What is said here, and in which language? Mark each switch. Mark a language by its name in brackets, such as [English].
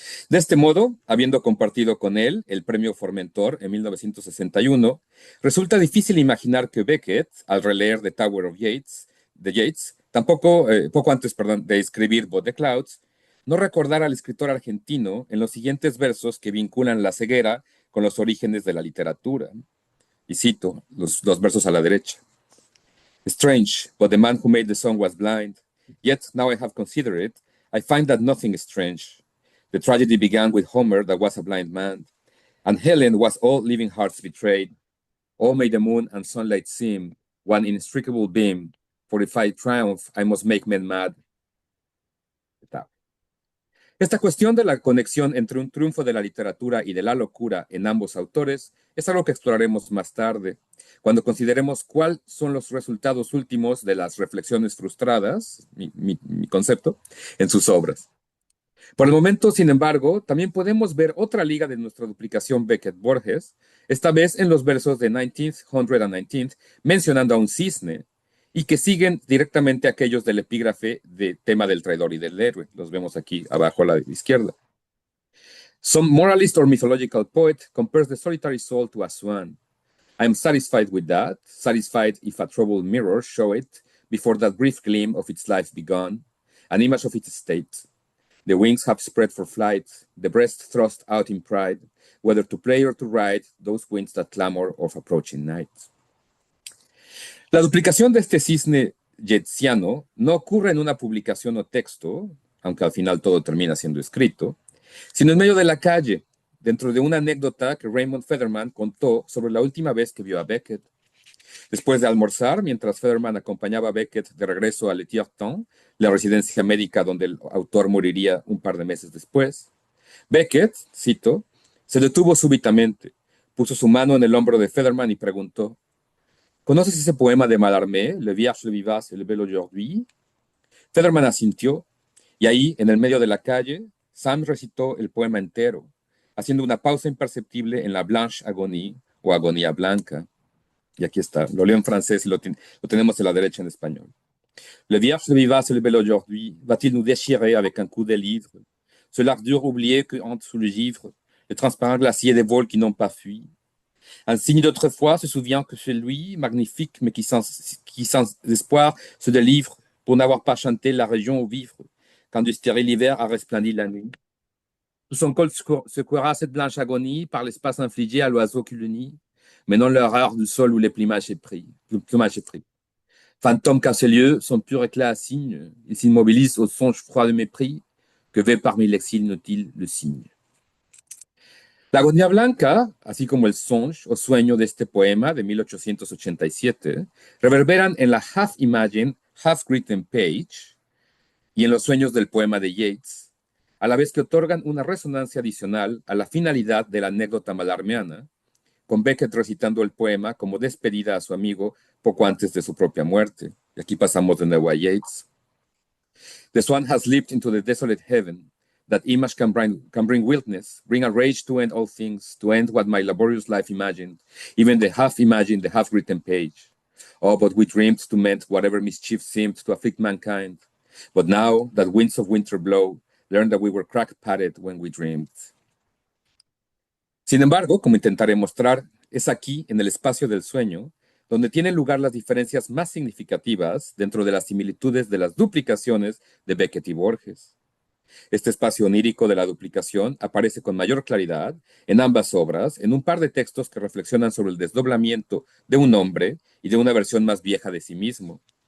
[Spanish] De este modo, habiendo compartido con él el premio Formentor en 1961, resulta difícil imaginar que Beckett, al releer The Tower of Yeats, de Yeats, poco antes, perdón, de escribir But the Clouds, no recordara al escritor argentino en los siguientes versos que vinculan la ceguera con los orígenes de la literatura. Y cito los versos a la derecha. [English] Strange, but the man who made the song was blind. Yet, now I have considered it, I find that nothing is strange. The tragedy began with Homer, that was a blind man, and Helen was all living hearts betrayed. All made the moon and sunlight seem one inextricable beam. For if I triumph, I must make men mad. [Spanish] Esta cuestión de la conexión entre un triunfo de la literatura y de la locura en ambos autores es algo que exploraremos más tarde, cuando consideremos cuáles son los resultados últimos de las reflexiones frustradas, mi concepto, en sus obras. Por el momento, sin embargo, también podemos ver otra liga de nuestra duplicación Beckett-Borges, esta vez en los versos de 1919, mencionando a un cisne, y que siguen directamente aquellos del epígrafe de tema del traidor y del héroe. Los vemos aquí abajo a la izquierda. [English] Some moralist or mythological poet compares the solitary soul to a swan. I am satisfied with that, satisfied if a troubled mirror show it, before that brief gleam of its life begun, an image of its state. The wings have spread for flight, the breast thrust out in pride, whether to play or to ride, those winds that clamor of approaching night. [Spanish] La duplicación de este cisne yetsiano no ocurre en una publicación o texto, aunque al final todo termina siendo escrito, sino en medio de la calle, dentro de una anécdota que Raymond Federman contó sobre la última vez que vio a Beckett. Después de almorzar, mientras Federman acompañaba a Beckett de regreso a Le Tierton, la residencia médica donde el autor moriría un par de meses después, Beckett, cito, se detuvo súbitamente, puso su mano en el hombro de Federman y preguntó: ¿Conoces ese poema de Mallarmé, Le Vierge, le Vivace et le Bel aujourd'hui? Federman asintió, y ahí, en el medio de la calle, Sam recitó el poema entero, haciendo una pausa imperceptible en la Blanche Agonie o Agonía Blanca. Y aquí está, lo leo en francés y lo tenemos a la derecha en español. [French] Le Vierge, le Vivace et le Bel aujourd'hui va-t-il nous déchirer avec un coup de livre, ce l'ardure oubliée que hante sous le givre, le transparent glacier des vols qui n'ont pas fui. Un signe d'autrefois se souvient que c'est lui, magnifique, mais qui sans espoir se délivre pour n'avoir pas chanté la région où vivre, quand du stérile hiver a resplendi la nuit. Sous son col secouera cette blanche agonie par l'espace infligé à l'oiseau qui le nie, mais non l'horreur du sol où le plumage est pris. Fantôme qu'à ses lieux, son pur éclat assigne, il s'immobilise au songe froid de mépris, que veut parmi l'exil inutile le cygne. [Spanish] La agonía blanca, así como el songe o sueño de este poema de 1887, reverberan en la [English] half-imagined, half-written page [Spanish] y en los sueños del poema de Yeats, a la vez que otorgan una resonancia adicional a la finalidad de la anécdota malarmeana, con Beckett recitando el poema como despedida a su amigo poco antes de su propia muerte. Y aquí pasamos de nuevo a Yeats. [English] The swan has leaped into the desolate heaven. That image can bring wildness, bring a rage to end all things, to end what my laborious life imagined, even the half-imagined, the half-written page. Oh, but we dreamed to mend whatever mischief seemed to afflict mankind. But now that winds of winter blow, learn that we were crack-padded when we dreamed. [Spanish] Sin embargo, como intentaré mostrar, es aquí, en el espacio del sueño, donde tienen lugar las diferencias más significativas dentro de las similitudes de las duplicaciones de Beckett y Borges. Este espacio onírico de la duplicación aparece con mayor claridad en ambas obras, en un par de textos que reflexionan sobre el desdoblamiento de un hombre y de una versión más vieja de sí mismo.